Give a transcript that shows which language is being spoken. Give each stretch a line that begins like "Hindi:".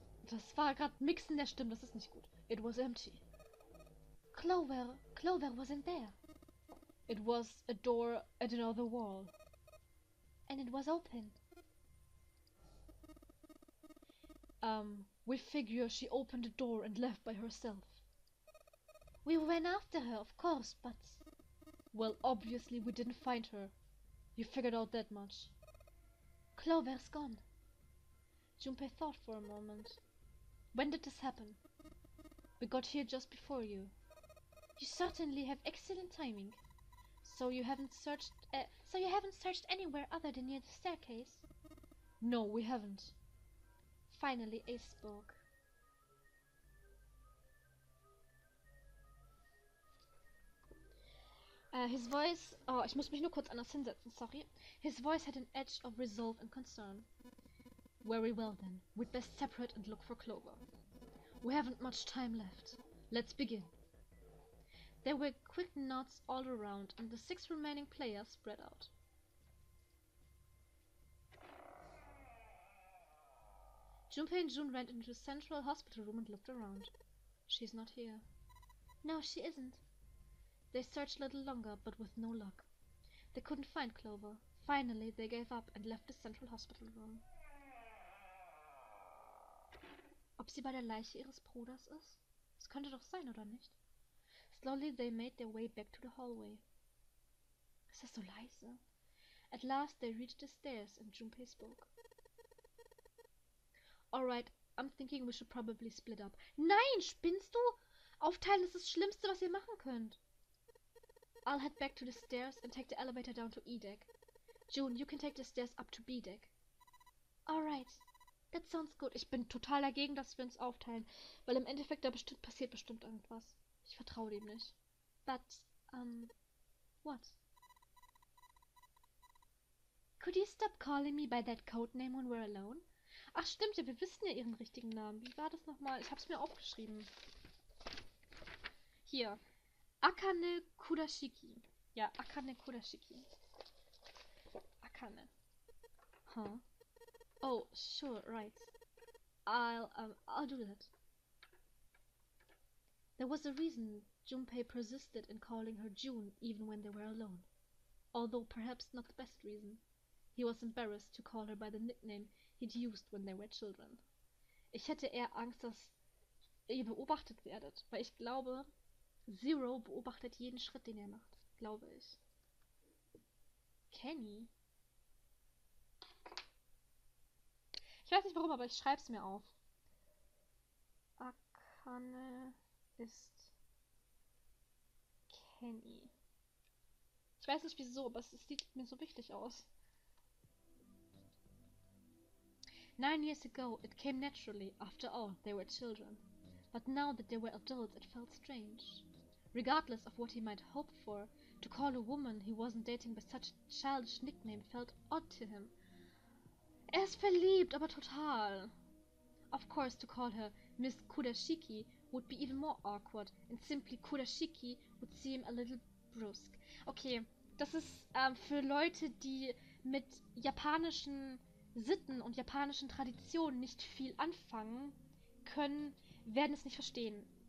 German: Das war gerade Mixen der Stimmen, das ist nicht gut.
English: It was empty. Clover wasn't there. It was a door at another wall. And it was open. We figure she opened the door and left by herself. We ran after her, of course, but... Well, obviously we didn't find her. You figured out that much. Clover's gone. Junpei thought for a moment. When did this happen? We got here just before you. You certainly have excellent timing. So you haven't searched anywhere other than near the staircase? No, we haven't. Finally, Ace spoke. His voice...
German: Oh, ich muss mich nur kurz anders hinsetzen, sorry.
English: His voice had an edge of resolve and concern. Very well then. We'd best separate and look for Clover. We haven't much time left. Let's begin. There were quick nods all around, and the 6 remaining players spread out. Junpei and June went into the central hospital room and looked around. She's not here. No, she isn't. They searched a little longer, but with no luck. They couldn't find Clover. Finally, they gave up and left the central hospital room.
German: Ob sie bei der Leiche ihres Bruders ist? Das könnte doch sein, oder nicht?
English: Slowly they made their way back to the hallway.
German: Ist das so leise?
English: At last they reached the stairs and Junpei spoke. Alright, I'm thinking we should probably split up.
German: Nein, spinnst du? Aufteilen ist das Schlimmste, was ihr machen könnt.
English: I'll head back to the stairs and take the elevator down to E deck. June, you can take the stairs up to B deck. Alright, that sounds good.
German: Ich bin total dagegen, dass wir uns aufteilen, weil im Endeffekt da passiert bestimmt irgendwas. Ich vertraue dem nicht.
English: But, what? Could you stop calling me by that codename when we're alone?
German: Ach stimmt ja, wir wissen ja ihren richtigen Namen. Wie war das nochmal? Ich hab's mir aufgeschrieben. Hier. Akane Kudashiki. Ja, Akane Kudashiki. Akane. Huh?
English: Oh, sure, right. I'll do that. There was a reason Junpei persisted in calling her June even when they were alone. Although perhaps not the best reason. He was embarrassed to call her by the nickname he'd used when they were children.
German: Ich hätte eher Angst, dass ihr beobachtet werdet, weil ich glaube, Zero beobachtet jeden Schritt, den er macht. Glaube ich. Kenny? Ich weiß nicht warum, aber ich schreibe es mir auf. Akane ist Kenny. Ich weiß nicht wieso, aber es sieht mir so wichtig aus.
English: 9 years ago, it came naturally. After all, they were children. But now that they were adults, it felt strange. Regardless of what he might hope for, to call a woman he wasn't dating by such a childish nickname felt odd to him.
German: Er ist verliebt, aber total.
English: Of course, to call her Miss Kudashiki would be even more awkward, and simply Kudashiki would seem a little brusque.
German: Okay, das ist für Leute, die mit japanischen Sitten und japanischen Traditionen nicht viel anfangen können, werden es nicht verstehen.